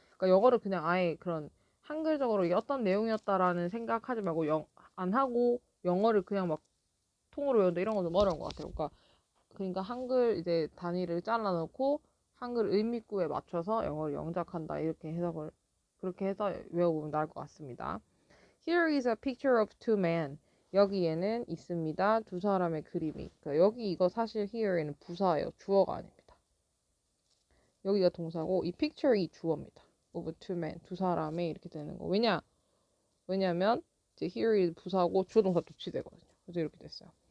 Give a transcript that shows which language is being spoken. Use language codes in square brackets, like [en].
[ko] 그러니까 영어를 그냥 아예 그런 한글적으로 이게 어떤 내용이었다라는 생각하지 말고 안 하고 영어를 그냥 막 통으로 외운다 이런 건 좀 어려운 것 같아요. 그러니까 한글 이제 단위를 잘라놓고 한글 의미구에 맞춰서 영어를 영작한다 이렇게 해석을 그렇게 해서 외워보면 나을 것 같습니다. [en] Here is a picture of two men. [ko] 여기에는 있습니다. 두 사람의 그림이. 그러니까 여기 이거 사실 here에는 부사예요. 주어가 아닙니다. 여기가 동사고 이 picture이 주어입니다. [en] of two men. [ko] 두 사람의 이렇게 되는 거. 왜냐면 이제 here이 부사고 주어 동사 도치되거든요. 그래서 이렇게 됐어요.